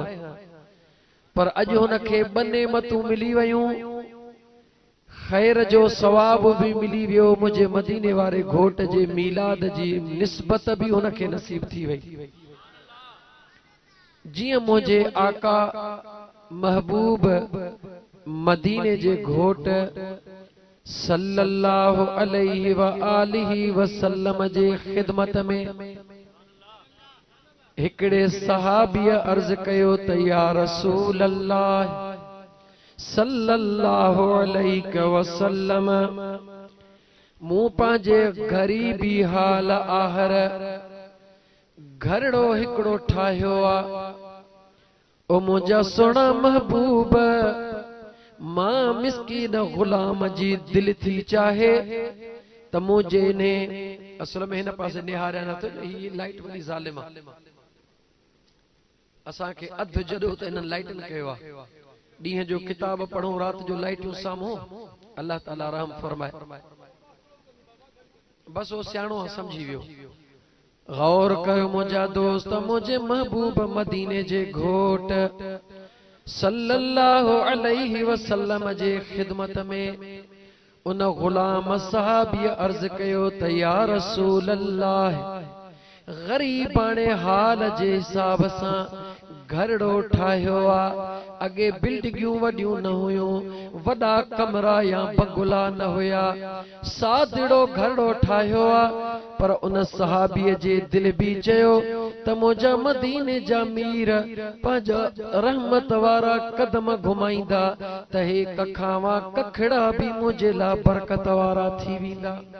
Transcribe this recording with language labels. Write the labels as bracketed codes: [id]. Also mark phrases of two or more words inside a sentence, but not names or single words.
[sd] पर अॼु हुनखे ॿ नेमतूं मिली वयूं, खैर जो सवाब भी मिली वियो, मुझे मदीने वारे घोट जे मीलाद जी निस्बत भी हुनखे नसीब थी वई। जियां मुझे आका महबूब मदीने जे घोट [ar] صلى الله عليه وآله وسلم [sd] जे खिदमत में हिकड़े सहाबीअ अर्ज कयो त [ar] يا رسول الله صلى الله عليه وسلم, [sd] मूं पंहिंजे गरीबी हाल आहर घरड़ो हिकड़ो ठाहियो आ। ओ मुंहिंजा सोना महबूब, मां मिस्कीन गुलाम जी दिल थी चाहे त मुझे ने असल में हिन पासे निहारिया न तो ही लाइट वाली ज़ालिम असा के अध जडो त इन लाइटन कयो आ। ॾींहं जो किताब पढ़ो, रात जो लाइटूं सामो, अल्लाह ताला रहम फरमाए। बस वो सियाणो समझी वियो। गौर कयो मुंहिंजा दोस्त, मुझे महबूब मदीने जे घोट [ar] صلى الله عليه وسلم [sd] जे खिदमत में उन गुलाम सहाबी अर्ज कयो त [ar] يا رسول الله, [sd] गरीबाने हाल जे हिसाब सां घरड़ो ठाहियो आ। अगे बिल्डिंगूं वडियूं न हुयूं, वडा कमरा या बंगला न हुया, सादड़ो घरड़ो ठाहियो आ। पर उन सहाबीअ जे दिल भी चयो त मुंहिंजा मदीने जा मीर पंहिंजा रहमत वारा कदम घुमाईंदा त हे कखावा कखड़ा भी मुझे ला बरकत वारा थी वेंदा।